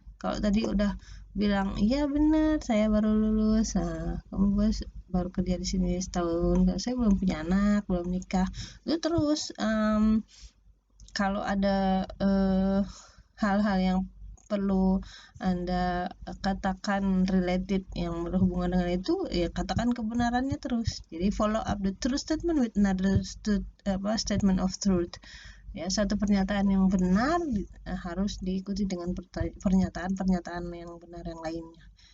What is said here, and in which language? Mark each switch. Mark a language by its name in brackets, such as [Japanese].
[Indonesian] Kalau tadi udah bilang iya benar saya baru lulus, kamu baru kerja di sini setahun, saya belum punya anak, belum nikah, itu terus kalau ada hal-hal yang perlu Anda katakan related yang berhubungan dengan itu, ya katakan kebenarannya terus. Jadi [English] follow up the true statement with another statement of truth. [Indonesian] Ya, satu pernyataan yang benar harus diikuti dengan pernyataan-pernyataan yang benar yang lainnya.